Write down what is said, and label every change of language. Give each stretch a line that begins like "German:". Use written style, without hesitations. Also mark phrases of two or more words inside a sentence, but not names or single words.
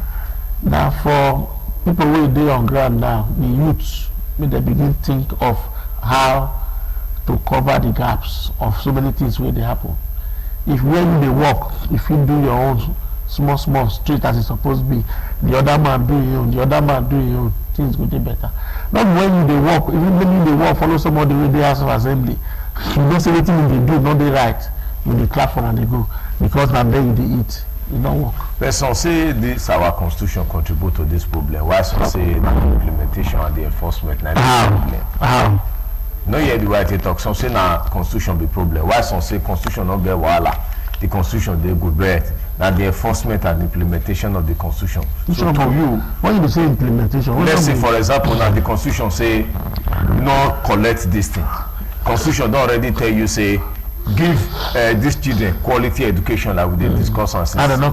Nigerian Pidgin: Now for people who dey on ground now, the youths, may they begin think of how to cover the gaps of so many things where they happen. If when you dey work, if you do your own small straight as it's supposed to be, the other man do your own, the other man do your own, things go dey better. Not when you dey work, even when you dey work, follow somebody wey dey house of assembly, you know say wetin you dey do no dey right, you dey clap for and dey go, because na there you dey eat. It don't work. But some say this our constitution contribute to this problem. Why some say the implementation and the enforcement na the problem? No hear the way they talk. Some say na constitution be problem. Why some say constitution not get wahala? The constitution they good, but na the enforcement and implementation of the constitution. So to you, when you say implementation, let's say for example now the constitution say no collect this thing. Constitution don't already tell you say give these children quality education like we did discuss and they not